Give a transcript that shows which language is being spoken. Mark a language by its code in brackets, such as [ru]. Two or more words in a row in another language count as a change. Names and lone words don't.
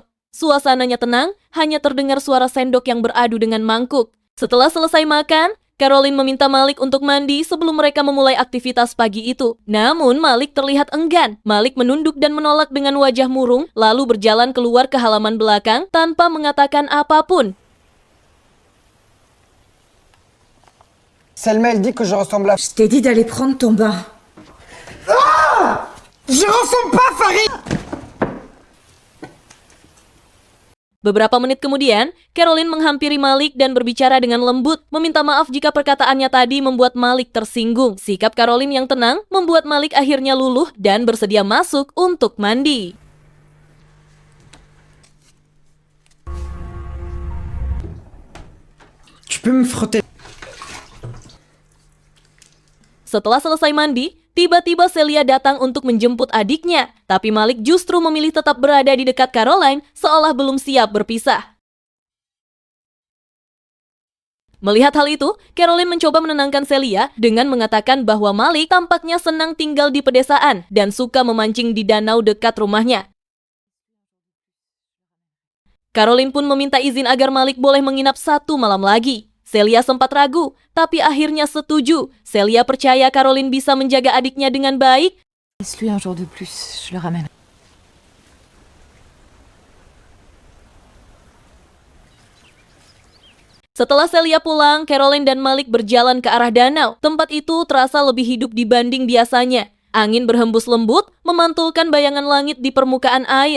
[id] Suasananya tenang, hanya terdengar suara sendok yang beradu dengan mangkuk. Setelah selesai makan, Caroline meminta Malik untuk mandi sebelum mereka memulai aktivitas pagi itu. Namun Malik terlihat enggan. Malik menunduk dan menolak dengan wajah murung, lalu berjalan keluar ke halaman belakang tanpa mengatakan apapun. [fr] Selma, elle dit que je ressemble à... Je t'ai dit d'aller prendre ton bain. Je ressemble pas, Farid! [id] Beberapa menit kemudian, Caroline menghampiri Malik dan berbicara dengan lembut, meminta maaf jika perkataannya tadi membuat Malik tersinggung. Sikap Caroline yang tenang membuat Malik akhirnya luluh dan bersedia masuk untuk mandi. [fr] Tu peux me frotter? [id] Setelah selesai mandi, tiba-tiba Celia datang untuk menjemput adiknya. Tapi Malik justru memilih tetap berada di dekat Caroline seolah belum siap berpisah. Melihat hal itu, Caroline mencoba menenangkan Celia dengan mengatakan bahwa Malik tampaknya senang tinggal di pedesaan dan suka memancing di danau dekat rumahnya. Caroline pun meminta izin agar Malik boleh menginap 1 malam lagi. Celia sempat ragu, tapi akhirnya setuju. Celia percaya Caroline bisa menjaga adiknya dengan baik. [fr] Laisse-lui un jour de plus, je le ramène. [id] Setelah Celia pulang, Caroline dan Malik berjalan ke arah danau. Tempat itu terasa lebih hidup dibanding biasanya. Angin berhembus lembut, memantulkan bayangan langit di permukaan air.